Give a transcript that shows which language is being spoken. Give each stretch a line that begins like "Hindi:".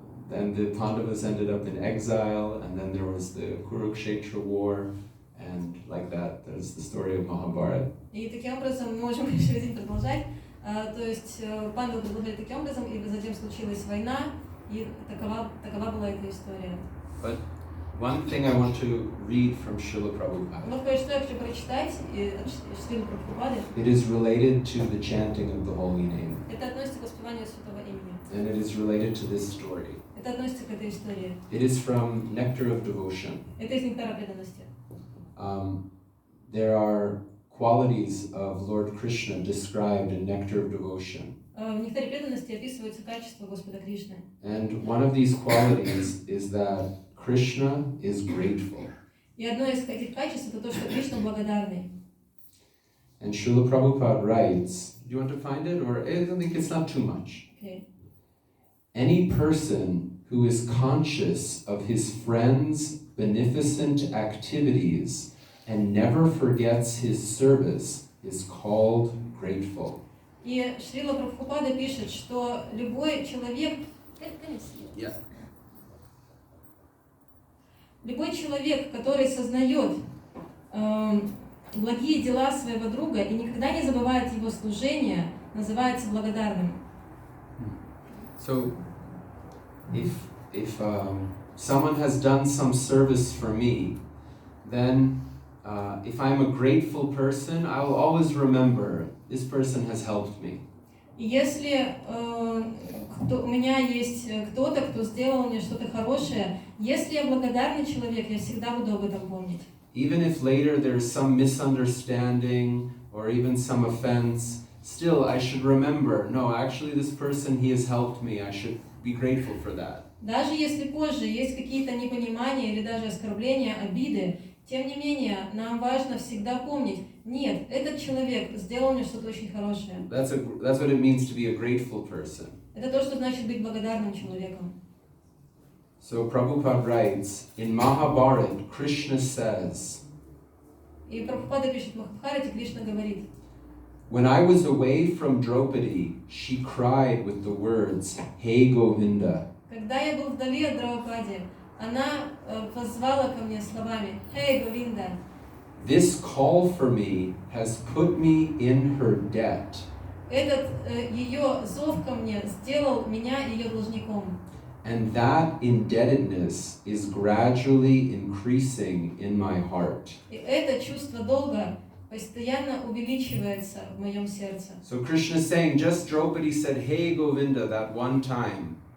English: Then the Pandavas ended up in exile, and then there was the Kurukshetra war, and like that, there's the story of Mahabharata.
Russian: И таким образом мы можем еще один продолжать. То есть пандавы продолжали таким образом, и затем случилась война, и такова была эта история.
English: But One thing I want to read from Srila Prabhupada.
Russian: Вот кое-что я хочу прочитать от Шрилы Прабхупады.
English: It is related to the chanting of the holy name,
Russian: Это относится к воспеванию святого имени.
English: and it is related to this story.
Russian: Это относится к этой истории.
English: It is from Nectar of Devotion.
Russian: Это из нектара преданности.
English: There are qualities of Lord Krishna described in Nectar of Devotion.
Russian: В нектаре преданности описываются качества Господа Кришны.
English: And one of these qualities is that Krishna is grateful.
Russian: И одно из этих качеств это то, что Кришна благодарный.
English: And Srila Prabhupada writes, do you want to find it? Or I don't think it's not too much. Okay. Any person who is conscious of his friend's beneficent activities and never forgets his service is called grateful.
Russian: И Шрила Прабхупада пишет, что любой человек, любой человек, который сознает благие дела своего друга и никогда не забывает его служение, называется благодарным.
English: So, if someone has done some service for me, then if I'm a grateful person, I will always remember this person has helped me.
Russian: И если у меня есть кто-то, кто сделал мне что-то хорошее, если я благодарный человек, я всегда буду об этом помнить.
English: Even if later there's some misunderstanding or even some offense, still I should remember, no, actually this person, he has helped me, I should be grateful for that.
Russian: Даже если позже есть какие-то непонимания или даже оскорбления, обиды, тем не менее, нам важно всегда помнить, нет, этот человек сделал мне что-то очень хорошее.
English: That's what it means to be a grateful person.
Russian: Это то, что значит быть благодарным человеком.
English: So Prabhupada writes, in Mahabharata, Krishna says,
Russian: И Прабхупада пишет в Махабхарате, Кришна говорит,
English: when I was away from Draupadi, she cried with the words, Hey Govinda.
Russian: когда я был вдали от Драупади, она позвала ко мне словами, «Hey, Говинда!»
English: This call for me has put me in her debt.
Russian: Этот ее зов ко мне сделал меня ее должником.
English: And that indebtedness is gradually increasing in my heart.
Russian: И это чувство долга постоянно увеличивается в моем сердце.
English: So Krishna is saying, just Draupadi said, Hey Govinda, that one time.